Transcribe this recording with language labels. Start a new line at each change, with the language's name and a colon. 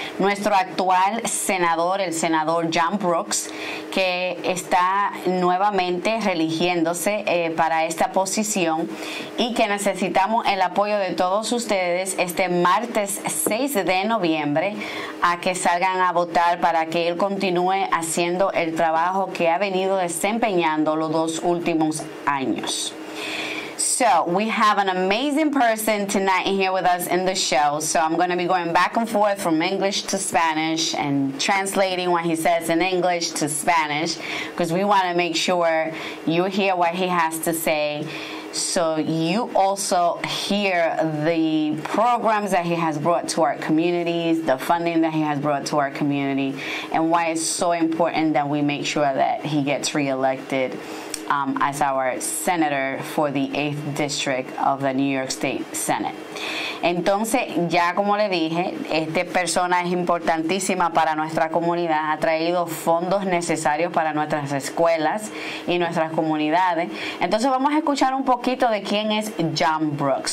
Spanish: Nuestro actual senador, el senador John Brooks, que está nuevamente reeligiéndose para esta posición y que necesitamos el apoyo de todos ustedes este martes 6 de noviembre a que salgan a votar para que él continúe haciendo el trabajo que ha venido desempeñando los 2 últimos años.
English: So we have an amazing person tonight here with us in the show. So I'm going to be going back and forth from English to Spanish and translating what he says in English to Spanish because we want to make sure you hear what he has to say. So you also hear the programs that he has brought to our communities, the funding that he has brought to our community, and why it's so important that we make sure that he gets reelected as our senator for the 8th District of the New York State Senate.
Spanish: Entonces, ya como le dije, esta persona es importantísima para nuestra comunidad, ha traído fondos necesarios para nuestras escuelas y nuestras comunidades. Entonces vamos a escuchar un poquito de quién es John Brooks.